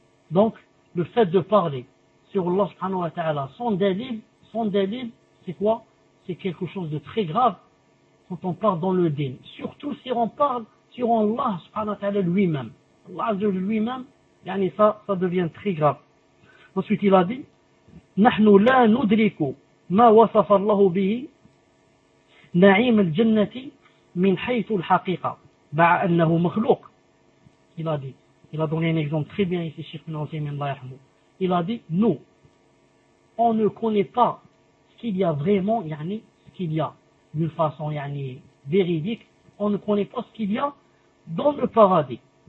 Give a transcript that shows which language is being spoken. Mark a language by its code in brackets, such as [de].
[fr] Donc, le fait de parler sur Allah subhanahu wa ta'ala, son dalil, c'est quoi? C'est quelque chose de très grave quand on parle dans le din. Surtout si on parle sur Allah subhanahu wa ta'ala lui-même. Allah de lui-même, yani ça devient très grave. Ensuite, il a dit, [ar] نَحْنُ لَا نُدْرِكُ مَا وَصَفَ اللَّهُ بِهِ نَعِيمَ الْجَنَّةِ مِنْ حَيْثُ الْحَقِيقَةِ بَعَ أَنَّهُ مَخْلُوقٌ. [fr] Il a dit, il a donné un exemple très bien ici, Cheikh Nassimin Allahyarhamo. Il a dit, nous, on ne connaît pas ce qu'il y a vraiment, yani, ce qu'il y a d'une façon yani, véridique, on ne connaît pas ce qu'il y a dans le paradis.